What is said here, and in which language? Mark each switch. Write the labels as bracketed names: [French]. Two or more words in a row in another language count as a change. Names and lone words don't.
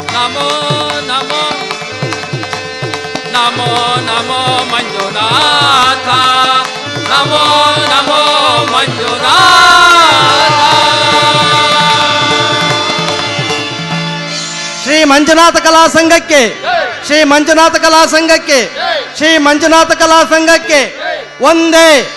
[Sanskrit] नमो नमो नमो नमो मंजुनाथ, नमो नमो मंजुनाथ। [Kannada] ಶ್ರೀ ಮಂಜುನಾಥ ಕಲಾ ಸಂಘಕ್ಕೆ, ಶ್ರೀ ಮಂಜುನಾಥ ಕಲಾ ಸಂಘಕ್ಕೆ, ಶ್ರೀ ಮಂಜುನಾಥ ಕಲಾ ಸಂಘಕ್ಕೆ ಒಂದೇ.